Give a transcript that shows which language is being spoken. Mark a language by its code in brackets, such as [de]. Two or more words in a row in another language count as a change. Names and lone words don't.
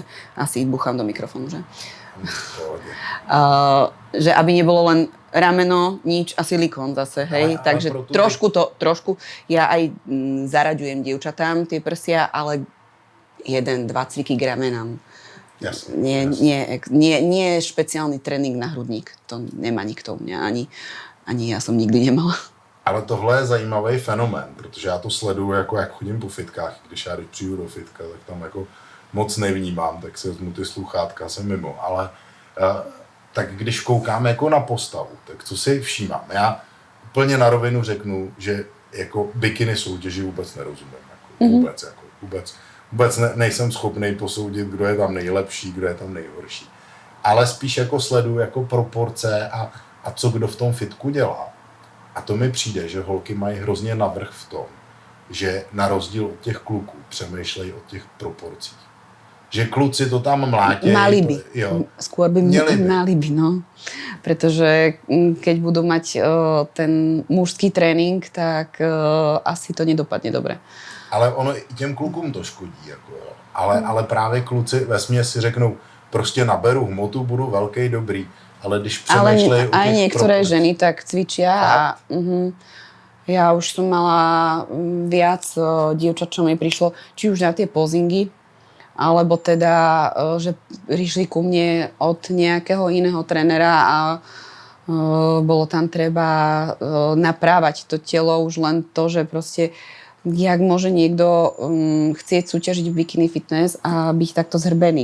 [sk] Asi buchám do mikrofónu, že? Že aby nebolo len rameno, nič a silikón zase, hej. Takže trošku, ja aj zaraďujem dievčatám tie prsia, ale 1-2 cviky k ramenám. Nie špeciálny trénink na hrudník. To nemá nikto u mňa, ani ja som nikdy nemala. [cs] Ale tohle je zajímavý fenomén, protože já to sleduju, jako jak chodím po fitkách. Když já přijdu do fitka, tak tam jako moc nevnímám, tak si vezmu ty sluchátka, jsem mimo. Ale tak když koukám jako na postavu, tak co si všímám? Já úplně na rovinu řeknu, že jako bikini soutěži vůbec nerozumím. Jako, vůbec nejsem schopný posoudit, kdo je tam nejlepší, kdo je tam nejhorší. Ale spíš jako sleduju jako proporce a co kdo v tom fitku dělá. A to mi přijde, že holky mají hrozně navrch v tom, že na rozdíl od těch kluků přemýšlejí o těch proporcích. Že kluci to tam mlátějí. [sk] Mali by. Skôr by mali by, no. Pretože keď budú mať ten mužský trénink, tak asi to nedopadne dobre. [cs] Ale ono i těm klukům to škodí. Jako, jo. Ale právě kluci vesměs si řeknou, prostě naberu hmotu, budu velký, dobrý. Ale když přemýšlejí o těch [sk] aj niektoré ženy tak cvičia a ja už som mala viac dievčat, čo mi prišlo, či už na tie pozingy, alebo teda, že prišli ku mne od nejakého iného trénera a bolo tam treba naprávať to telo, už len to, že proste jak môže niekto chcieť súťažiť v bikini fitness a byť takto zhrbený.